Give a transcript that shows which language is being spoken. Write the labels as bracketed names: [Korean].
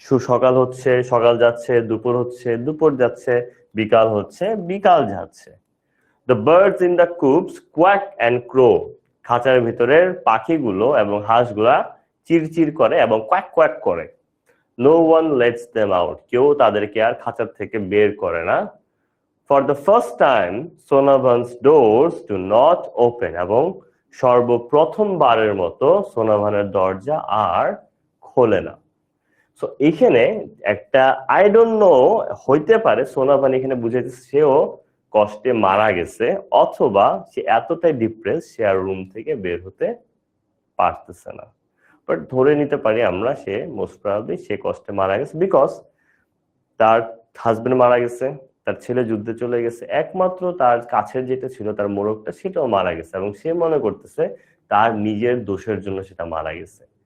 [Bangla] সকাল হচ্ছে, সকাল যাচ্ছে, দুপুর হচ্ছে, দুপুর যাচ্ছে, বিকাল হচ্ছে, বিকাল যাচ্ছে। [English] The birds in the coops quack and crow, [Bangla] খাঁচার ভিতরের পাখিগুলো এবং হাঁসগুলা চিরচির করে এবং কোয়াক কোয়াক করে। [English] No one lets them out, [Bangla] কেউ তাদেরকে আর খাঁচার থেকে বের করে না। [English] For the first time, Sonavan's doors do not open, [Bangla] এবং সর্বপ্রথমবারের মতো সোনাভানের দরজা আর খোলে না। সো এখানে একটা [English] I don't know, [Bangla] হইতে পারে সোনাভান এখানে বুঝাইতেছে সেও কষ্টে মারা গেছে, অথবা সে এতটাই ডিপ্রেস সে আর রুম থেকে বের হতে পারতেছে না। বাট ধরে নিতে পারি আমরা সে মোস্ট প্রবাবলি সে কষ্টে মারা গেছে, বিকজ তার হাজবেন্ড মারা গেছে, তার ছেলে যুদ্ধে চলে গেছে, একমাত্র তার কাছের যেটা ছিল তার মোরগটা সেটাও মারা গেছে, এবং সে মনে করতেছে তার নিজের দোষের জন্য সেটা মারা গেছে।